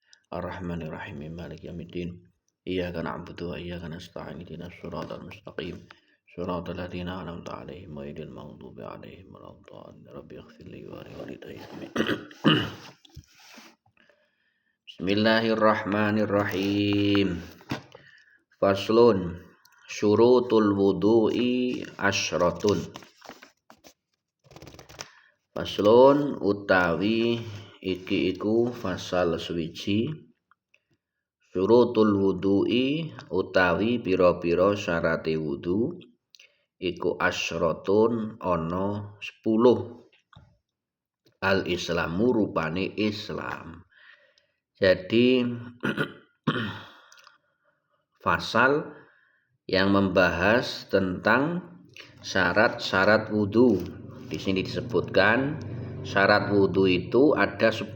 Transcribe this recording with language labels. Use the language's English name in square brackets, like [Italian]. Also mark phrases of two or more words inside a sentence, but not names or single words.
[Arabic] الرحمن الرحيم مالك يوم الدين إياك نعبد وإياك نستعين اهدنا الصراط المستقيم. صراط الذين أنعمت عليهم غير المغضوب عليهم ولا الضالين. رب اغفر لي ولوالدي بسم الله الرحمن الرحيم. فصل شروط الوضوء عشرة. [Javanese] Faslun utawi iki iku fasal suwiji [Arabic] شروط الوضوء [Javanese] utawi pira-pira syarate wudu iku asyratun ana 10. [Arabic] الإسلام [Javanese] rupane Islam. [Indonesian] Jadi fasal yang membahas tentang syarat-syarat wudu. Di sini disebutkan syarat wudu itu ada 10.